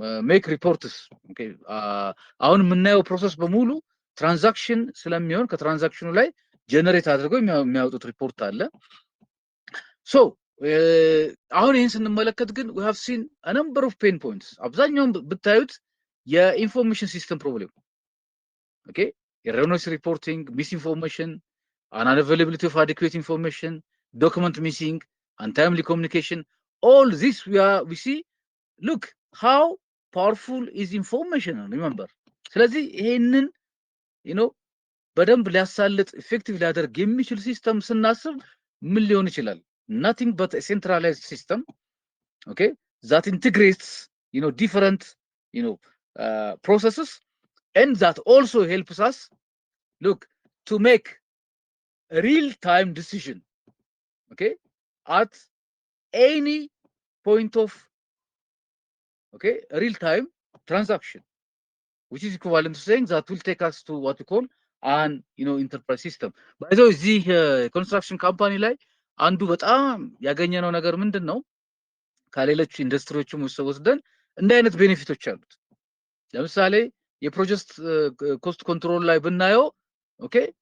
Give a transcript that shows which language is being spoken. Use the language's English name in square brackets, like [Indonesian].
[English] make reports። [Amharic] ኦኬ አሁን የምናየው ፕሮሰስ በሙሉ ትራንዛክሽን ስለሚሆን ከትራንዛክሽኑ ላይ ጀነሬት አድርገው የሚያወጡት ሪፖርት አለ። ሶ አሁን ይህን ስንመለከት ግን [English] we have seen a number of pain points። [Amharic] አብዛኛውን ብታዩት የኢንፎርሜሽን ሲስተም ፕሮብሌም። ኦኬ [English] erroneous reporting, misinformation, unavailability of adequate information, document missing, untimely communication, all this we see. Look how powerful is information, remember. [Amharic] ስለዚህ ይሄንን በደንብ ሊያሳልጥ ኢፌክቲቭ ሊያደርግ የሚችል ሲስተም ስናስብ ምን ሊሆን ይችላል? [English] nothing but a centralized system, okay, that integrates different processes and that also helps us look to make a real-time decision, okay, at any point of real-time transaction, which is equivalent to saying that will take us to what we call an enterprise system. By the way, the construction company [Amharic] ላይ አንዱ በጣም ያገኘነው ነገር ምንድነው? ከሌሎች ኢንዱስትሪዎችም ውስጥ ወስደን እንደ አይነት ቤኔፊቶች አሉት። ለምሳሌ የፕሮጀክት ኮስት ኮንትሮል ላይ ብናየው ኦኬ